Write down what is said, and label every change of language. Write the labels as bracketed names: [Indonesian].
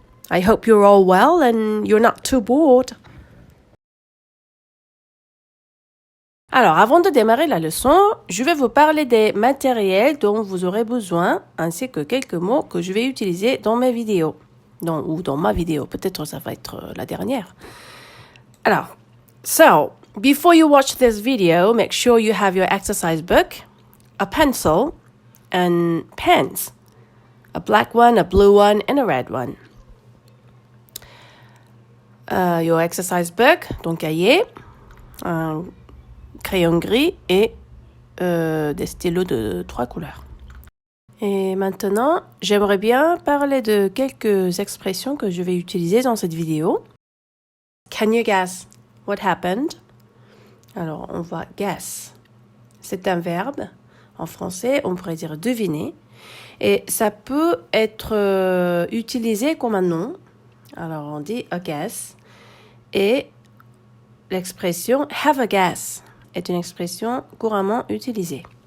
[English] I hope you're all well and you're not too bored. [French] Alors, avant de démarrer la leçon, je vais vous parler des matériels dont vous aurez besoin, ainsi que quelques mots que je vais utiliser dans mes vidéos. Ou dans ma vidéo, peut-être ça va être la dernière. Alors, [English] so, before you watch this video, make sure you have your exercise book, a pencil, and pens. A black one, a blue one, and a red one. Your exercise book, [French] ton cahier, un crayon gris et des stylos de 3 couleurs. Et maintenant, j'aimerais bien parler de quelques expressions que je vais utiliser dans cette vidéo. [English] Can you guess what happened? [French] Alors, on va guess. C'est un verbe. En français, on pourrait dire deviner. Et ça peut être utilisé comme un nom. Alors, on dit a guess. Et l'expression have a guess est une expression couramment utilisée.